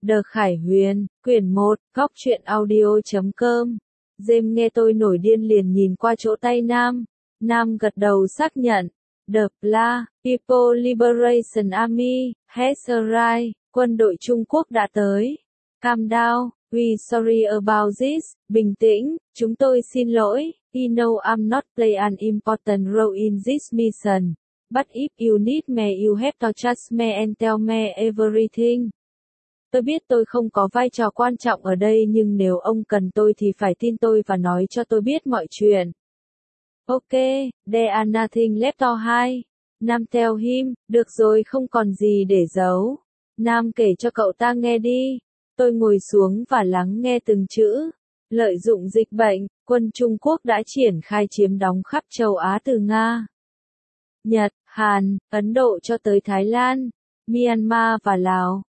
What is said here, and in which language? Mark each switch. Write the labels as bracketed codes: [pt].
[vi] The Khải Huyền, quyển 1, góc truyện audio.com. James nghe tôi nổi điên liền nhìn qua chỗ tay Nam. Nam gật đầu xác nhận. [en] The Bla, People Liberation Army, has arrived. [vi] Quân đội Trung Quốc đã tới. [en] Calm down, we sorry about this. [vi] Bình tĩnh, chúng tôi xin lỗi. [en] You know I'm not play an important role in this mission. But if you need me, you have to trust me and tell me everything. [vi] Tôi biết tôi không có vai trò quan trọng ở đây nhưng nếu ông cần tôi thì phải tin tôi và nói cho tôi biết mọi chuyện. [en] Ok, there are nothing left to hide. Nam tell him, [vi] được rồi không còn gì để giấu. Nam kể cho cậu ta nghe đi. Tôi ngồi xuống và lắng nghe từng chữ. Lợi dụng dịch bệnh, quân Trung Quốc đã triển khai chiếm đóng khắp châu Á từ Nga, Nhật, Hàn, Ấn Độ cho tới Thái Lan, Myanmar và Lào.